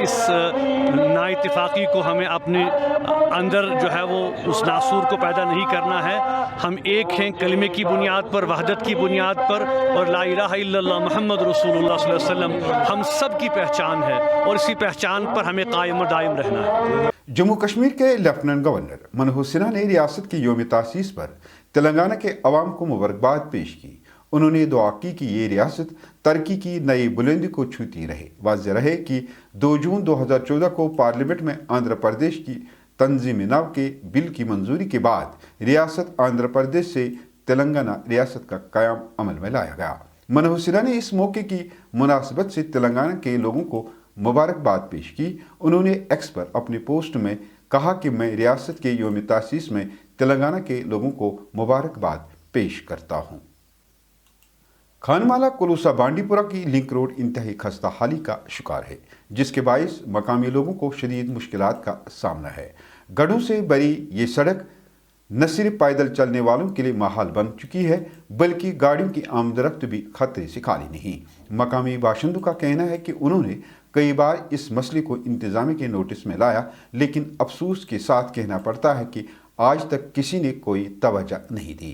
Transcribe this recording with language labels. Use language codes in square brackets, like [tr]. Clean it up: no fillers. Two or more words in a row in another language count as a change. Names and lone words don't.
[ur] اس نا اتفاقی کو ہمیں اپنے اندر جو ہے وہ اس ناسور کو پیدا نہیں کرنا ہے. ہم ایک ہیں کلمے کی بنیاد پر، وحدت کی بنیاد پر، اور [ar] لا الہ الا اللہ محمد رسول اللہ صلی اللہ علیہ وسلم [ur] ہم سب کی پہچان ہے، اور اسی پہچان پر ہمیں قائم و دائم رہنا ہے. جموں کشمیر کے لیفٹیننٹ گورنر منوہر سنہا نے ریاست کی یوم تاسیس پر تلنگانہ کے عوام کو مبارکباد پیش کی. انہوں نے دعا کی کہ یہ ریاست ترقی کی نئی بلندی کو چھوتی رہے. واضح رہے کہ 2 جون 2014 کو پارلیمنٹ میں آندھرا پردیش کی تنظیم نو کے بل کی منظوری کے بعد ریاست آندھرا پردیش سے تلنگانہ ریاست کا قیام عمل میں لایا گیا. منوہر سنہا نے اس موقع کی مناسبت سے تلنگانہ کے لوگوں کو مبارکباد پیش کی. انہوں نے ایکس پر اپنے پوسٹ میں کہا کہ میں ریاست کے یوم تاسیس میں تلنگانہ کے لوگوں کو مبارکباد پیش کرتا ہوں. خانمالہ کلوسہ بانڈی پورہ کی لنک روڈ انتہائی خستہ حالی کا شکار ہے، جس کے باعث مقامی لوگوں کو شدید مشکلات کا سامنا ہے. گڑھوں سے بھری یہ سڑک نہ صرف پیدل چلنے والوں کے لیے ماحول بن چکی ہے، بلکہ گاڑیوں کی آمد و رفت بھی خطرے سے خالی نہیں. مقامی باشندوں کا کہنا ہے کہ انہوں نے کئی بار اس مسئلے کو انتظامیہ کے نوٹس میں لایا، لیکن افسوس کے ساتھ کہنا پڑتا ہے کہ آج تک کسی نے کوئی توجہ نہیں دی.